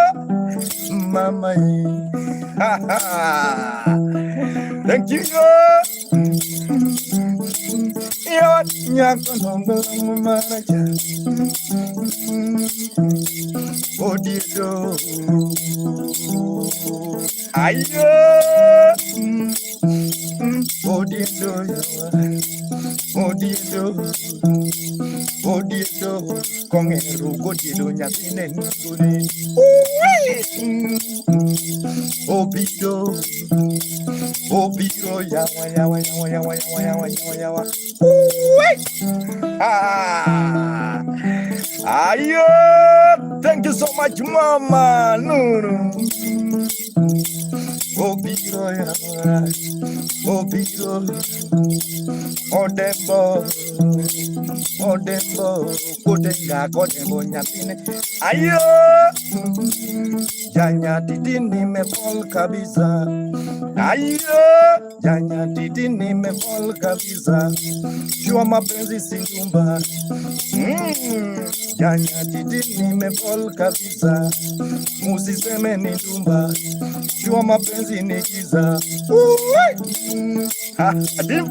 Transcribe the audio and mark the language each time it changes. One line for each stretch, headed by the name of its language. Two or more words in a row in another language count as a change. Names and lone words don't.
English: thank you,
Luo (Kenya and Tanzania): Odiedo, ayo, Odiedo, Odiedo, Odiedo kongero godiedo nyathine nugone. Obiro yawa yawa yawa yawa yawa yawa yawa yawa. Ayo,
English: thank you so much,
Luo (Kenya and Tanzania): Mama. No. Obiro yawa, obiro, odembo, kodembo nyathine.
Swahili: Ayo, nyatiti nimefall kabisa. Ayo, nyatiti nimefall kabisa. Jua mapenzi si ndumba. Nyatiti nimefall kabisa. Musiseme ni ndumba. Jua mapenzi ni giza. Dimpo.